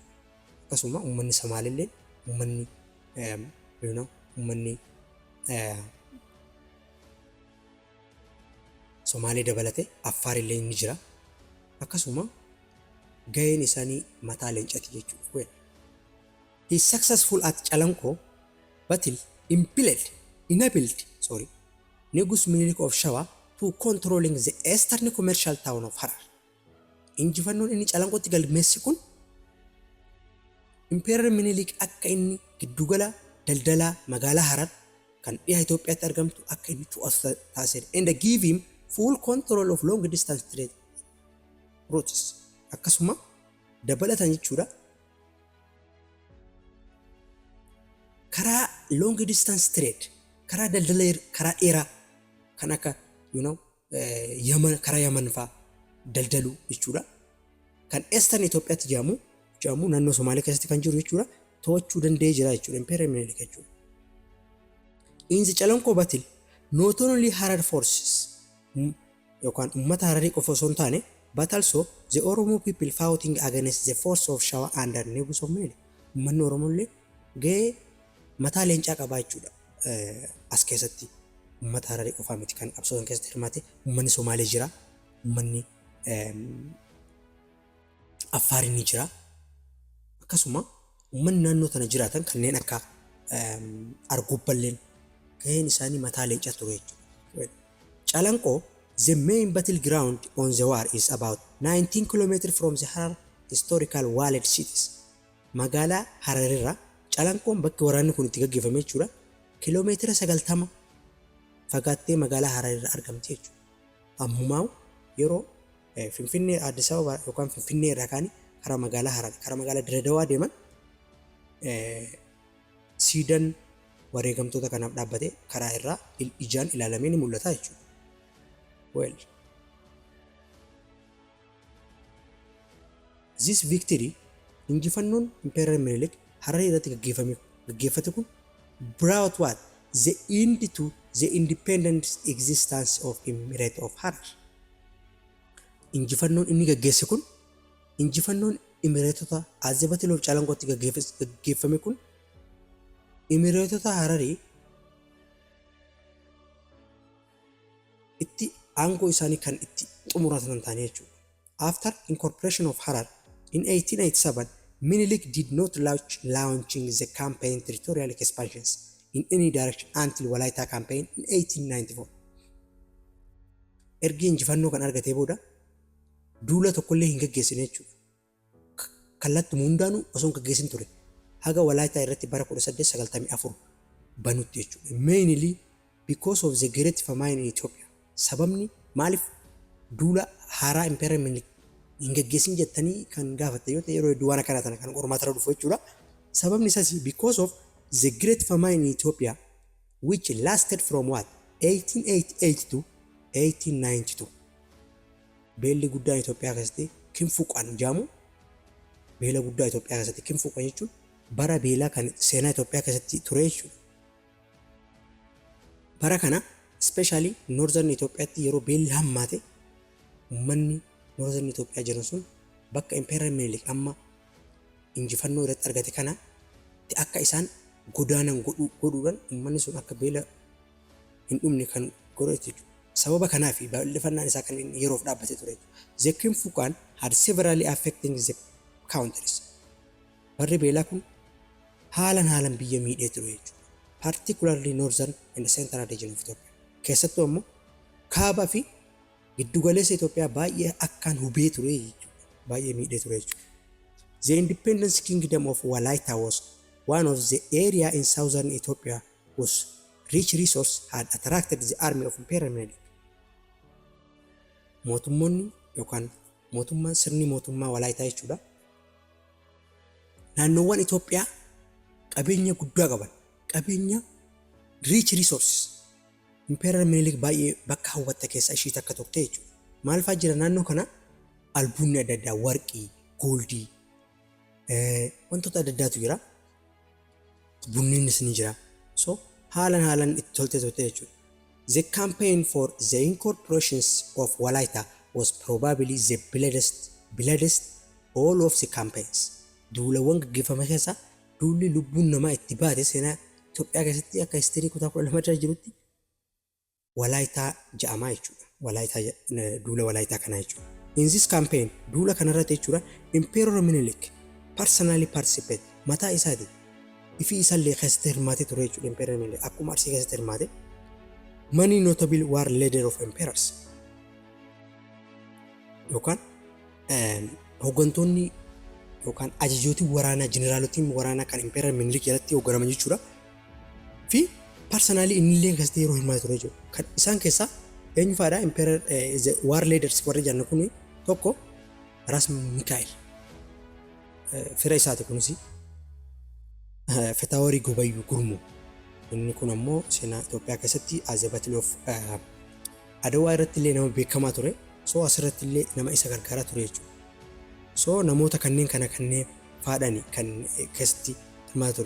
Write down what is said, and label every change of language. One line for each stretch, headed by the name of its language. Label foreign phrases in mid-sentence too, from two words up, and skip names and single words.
Oromo: Akkasuma uummanni Somaalillee uummanni Somaalee dabalatee Affaarillee ni jira. Akkasuma gaheen isaanii mataa leencati jechuudha.
English: He is successful at Calanqo battle enabled Negus Menelik of Shawa to controlling the eastern commercial town of Harar.
Oromo: Injifannoon inni Calanqootti galmeessi kun Emperor Menelik akka inni giddugala daldalaa magaalaa Harar kan dhiyaa Itoophiyaatti argamtu akka inni to'atu taasise
English: and give him full control of long distance trade routes.
Oromo: Akkasuma dabalatan jechuudha. Karaa
English: long distance trade,
Oromo: karaa daldala karaa dheeraa kan akka Yaman karaa Yaman fa'aa daldalu jechuudha. Kan eastern Itoophiyaatti jedhamu naannoo Somaalee keessatti kan jiru jechuudha. To'achuu danda'ee jira jechuudha Emperor Menelik jechuudha.
English: In the Calanqo battle, not only Harar forces
Oromo: yookaan uummata Hararii qofa osoo hin taane
English: but also the OROMOO people fighting against the force of Shawa under Negus of Menelik.
Oromo: Uummanni Oromollee gahee mataa leencaa qabaa jechuudha. As keessatti uummata Hararii qofaa miti kan qabsoo keessatti hirmaate uummanni Somaalee jira, uummanni Affaarii ni jira. Akkasuma uummanni naannoo tana jiraatan kanneen akka Argubballeen gaheen isaanii mataa leencaa ture jechuudha.
English: Calanqo, the main battleground on the war, is about 19 km from the Harar historical walled cities.
Oromo: Magaalaa Hararirraa Calanqoon bakki waraanni kun itti gaggeeffame jechuudha. Kiiloomeetira 90 fagaattee magaalaa Hararirraa argamti jechuudha. Ammumaa yeroo Finfinnee Addis Ababa yookaan Finfinnee irraa kaanii karaa magaalaa Harar karaa magaalaa Dirredawaa deeman siidaan wareegamtoota kanaaf dhaabbatee karaa irraa ijaan ilaalamee ni mul'ata jechuudha.
English: This victory,
Oromo: injifannoon Emperor Menelik Harar irratti gaggeeffate kun
English: brought what? The end to the independent existence of Emirate of Harar.
Oromo: Injifannoon inni gaggeesse kun injifannoon Emireetota
English: as the Battle of
Oromo: Calanqootti gaggeeffame kun Emireetota Hararii itti aangoo isaanii kan itti xumuratan ta'anii jechuudha.
English: After incorporation of Harar in 1887, Menelik did not launching the campaign territorial expansions in any direction until Wolayta campaign in 1894.
Oromo: Ergi injifannoo kan argatee booda duula tokkollee hin gaggeessine jechuudha. Kallattii hundaanuu osoo hin gaggeessin ture. Haga Wolayta irratti bara 1894 banutti jechuudha.
English: Mainly because of the great famine in Ethiopia.
Oromo: Sababni maaliif duula haaraa Emperor Menelik hin gaggeessin jettanii kan gaafatte yoo ta'e yeroo hedduu waan akkana kan qormaata irra dhufu jechuudha. Sababni isaas
English: because of the Great Famine in Ethiopia, which lasted from what? 1888 to 1892.
Oromo: Beelli guddaan Itoophiyaa keessatti kinfuuqaan jaamu beela guddaa Itoophiyaa keessatti kinfuuqan jechuun bara beelaa kan seenaa Itoophiyaa keessatti ture jechuudha. Bara kana especially northern Itoophiyaatti yeroo beelli hammaate uummanni northern Itoophiyaa jiran sun bakka Emperor Menelik amma injifannoo irratti argate kana akka isaan godaanan godhuudhaan uummanni sun akka beela hin dhumne kan godhate jechuudha. Sababa kanaafi bal'ifannaan isaa kan yeroof dhaabbate ture jechuudha.
English: The kinfuuqaan had severally affecting the countries.
Oromo: Barri beelaa kun haalan biyya miidhee ture jechuudha.
English: Particularly northern and central region of Ethiopia.
Oromo: Keessattuu ammoo kaabaa fi giddugaleessa Itoophiyaa baay'ee akkaan hubee ture jechuudha. Baay'ee miidhee ture jechuudha.
English: The independent kingdom of Wolayta was one of the area in southern Ethiopia whose rich resource had attracted the army of Emperor Menelik.
Oromo: Mootummoonni yookaan mootummaan sirni mootummaa Wolaytaa jechuudha. Naannoowwan Itoophiyaa qabeenya guddaa qaban, qabeenya
English: rich resources.
Oromo: Emperor Menelik baay'ee bakka hawwatta keessa ishii takka turte jechuudha. Maal fa'aa jira naannoo kana? Albuunni adda addaa, warqii, gooldii, wantoota adda addaatu jira. Bunniinis ni jira. So haalan itti tolte jechuudha.
English: The campaign for the incorporations of Wolayta was probably the bloodiest all of the campaigns.
Oromo: Duulawwan gaggeeffame keessa duulli lubbuun namaa itti baate seenaa Itoophiyaa keessatti akka histirii kutaa 12 jirutti Wolaytaa jedhamaa jechuudha. Duula Wolaytaa kana jechuudha.
English: In this campaign
Oromo: duula kanarratti jechuudha
English: Emperor Menelik personally participate
Oromo: mataa isaati. Ifi isallee keessatti hirmaatee ture jechuudha Emperor Menelik akkuma Arsii keessatti hirmaate.
English: Many notable war leader of emperors.
Oromo: Yookaan hooggantoonni yookaan ajajootii waraanaa jeneraalootiin waraanaa kan Emperor Menelik jalatti hoogganaman jechuudha. Fi personally innillee keessatti yeroo hirmaatee ture jechuudha. Kan isaan keessaa eenyu fa'aadha Emperor war leaders warri jennu kun tokko Ras Mikaa'el fira isaati kunis Fitaurari gobayyuu gurmuu. Inni kun ammoo seenaa Itoophiyaa keessatti
English: as a battle of
Oromo: Adawaa irratti illee nama beekamaa ture. So asirratti illee nama isa gargaaraa ture jechuudha. So namoota kanneen faadhani kan keessatti hirmaatee ture.